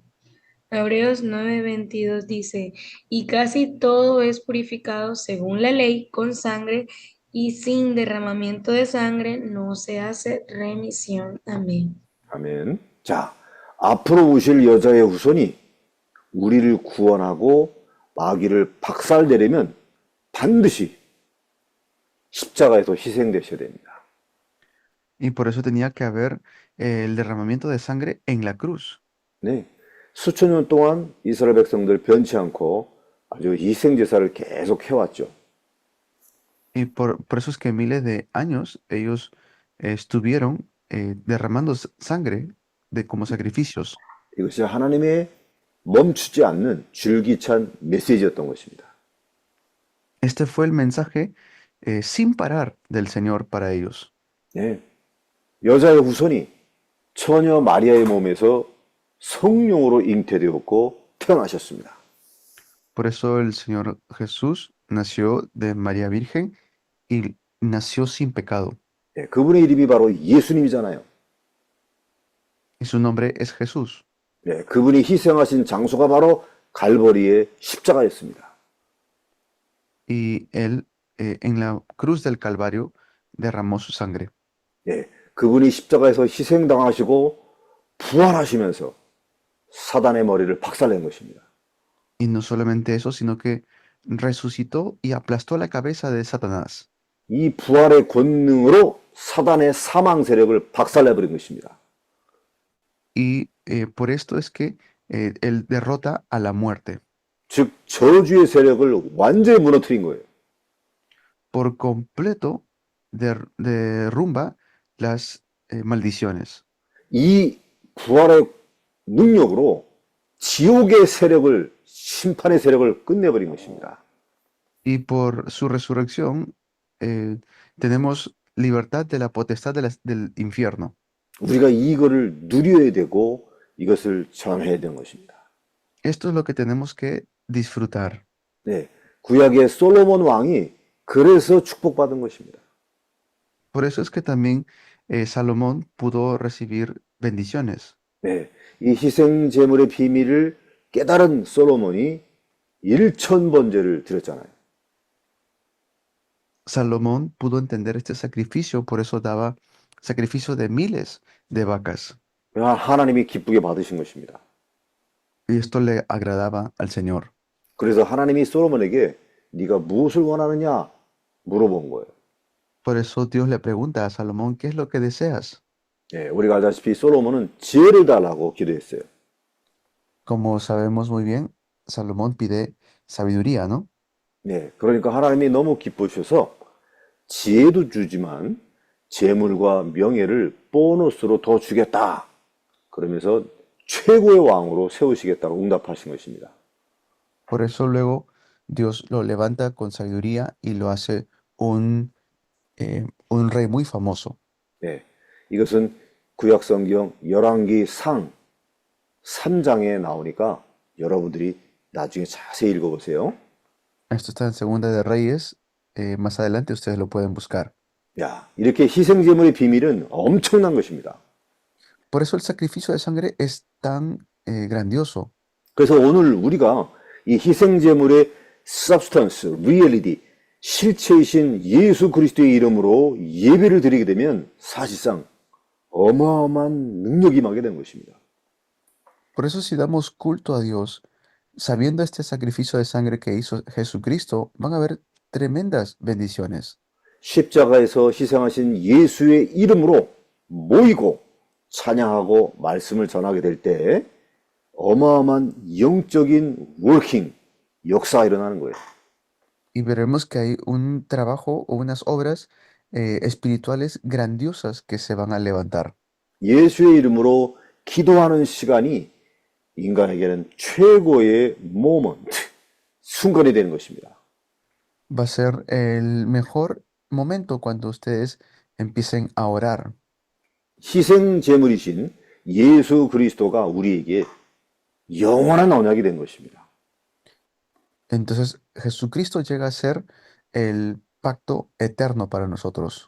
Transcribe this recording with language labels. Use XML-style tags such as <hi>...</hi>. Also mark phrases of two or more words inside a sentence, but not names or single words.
<es>Hebreos 9:22 dice, y casi todo es purificado según la ley con sangre, y sin derramamiento de sangre no se hace remisión. Amén.</es> <ko>아멘. 자, 앞으로 오실 여자의 후손이 우리를 구원하고 마귀를 박살내려면 반드시 십자가에서 희생되셔야 됩니다.</ko> <es>Y por eso tenía que haber el derramamiento de sangre en la cruz.</es> <ko>네. 수천 년 동안 이스라엘 백성들 변치 않고 아주 희생 제사를 계속 해왔죠.</ko> <es>Y por eso es que miles de años ellos estuvieron derramando sangre como sacrificios.</es> <ko>이것이 하나님의 멈추지 않는 줄기찬 메시지였던 것입니다.</ko> <es>Este fue el mensaje sin parar del Señor para ellos.</es> <ko>네. 여자의 후손이 처녀 마리아의 몸에서 성령으로 잉태되었고 태어나셨습니다.</ko> <es>Por eso el Señor Jesús nació de María Virgen y nació sin pecado.</es> <ko>네, 그분의 이름이 바로 예수님이잖아요.</ko> <es>Y su nombre es Jesús.</es> <ko>네, 그분이 희생하신 장소가 바로 갈보리의 십자가였습니다.</ko> <es>Y él en la cruz del Calvario derramó su sangre.</es> <ko>네, 그분이 십자가에서 희생당하시고 부활하시면서 사단의 머리를 박살낸 것입니다.</ko> <es>Y no solamente eso, sino que resucitó y aplastó la cabeza de Satanás.</es> <ko>이 부활의 권능으로 사단의 사망 세력을 박살내버린 것입니다.</ko> <es>Y por esto es que él derrota a la muerte.</es> <ko>즉 저주의 세력을 완전히 무너뜨린 거예요.</ko> <es>por completo derrumba las maldiciones.</es> <ko>이 부활의 능력으로 지옥의 세력을, 심판의 세력을 끝내버린 것입니다.</ko> <es>Y por su resurrección tenemos libertad de la potestad del infierno.</es> <ko>우리가 이거를 누려야 되고 이것을 전해야 되는 것입니다.</ko> <es>Esto es lo que tenemos que disfrutar.</es> <ko>네, 구약의 솔로몬 왕이 그래서 축복받은 것입니다.</ko> <es>Por eso es que también Salomón pudo recibir bendiciones.</es> <ko>네, 이 희생 제물의 비밀을 깨달은 솔로몬이 1000번제를 드렸잖아요.</ko> <es>Salomón pudo entender este sacrificio, por eso daba sacrificio de miles de vacas.</es> <ko>하나님이 기쁘게 받으신 것입니다.</ko> <es>Y esto le agradaba al Señor.</es> <ko>그래서 하나님이 솔로몬에게 네가 무엇을 원하느냐 물어본 거예요.</ko> <es>Por eso Dios le pregunta a Salomón, ¿qué es lo que deseas?</es> <ko>네, 우리가 알다시피 솔로몬은 지혜를 달라고 기도했어요.</ko> <es>Como sabemos muy bien, Salomón pide sabiduría, ¿no?</es> <ko>네, 그러니까 하나님이 너무 기쁘셔서 지혜도 주지만 재물과 명예를 보너스로 더 주겠다. 그러면서 최고의 왕으로 세우시겠다고 응답하신 것입니다.</ko> <es>Por eso luego Dios lo levanta con sabiduría y lo hace un rey muy famoso.</es> <ko>네, 이것은 구약성경 열왕기 상 3장에 나오니까 여러분들이 나중에 자세히 읽어보세요.</ko> <es>Esto está en Segunda de Reyes. Más adelante ustedes lo pueden buscar.</es> <ko>야, 이렇게 희생제물의 비밀은 엄청난 것입니다.</ko> <es>Por eso el sacrificio de sangre es tan grandioso.</es> <ko>그래서 오늘 우리가 이 희생제물의</ko> <en>substance, reality,</en> <ko>실체이신 예수 그리스도의 이름으로 예배를 드리게 되면 사실상 어마어마한 능력이 임하게 되는 것입니다.</ko> <es>Por eso si damos culto a Dios, sabiendo este sacrificio de sangre que hizo Jesucristo, van a haber tremendas bendiciones.</es> <ko>십자가에서 희생하신 예수의 이름으로 모이고 찬양하고 말씀을 전하게 될 때 어마어마한 영적인 워킹, 역사가 일어나는 거예요.</ko> <es>Y veremos que hay un trabajo o unas obras espirituales grandiosas que se van a levantar.</es> <ko>예수의 이름으로 기도하는 시간이 인간에게는 최고의 모먼트, 순간이 되는 것입니다.</ko> <es>Va a ser el mejor momento cuando ustedes empiecen a orar.</es> <ko>희생 제물이신 예수 그리스도가 우리에게 영원한 언약이 된 것입니다.</ko> <es>Entonces Jesucristo llega a ser el pacto eterno para nosotros.</es>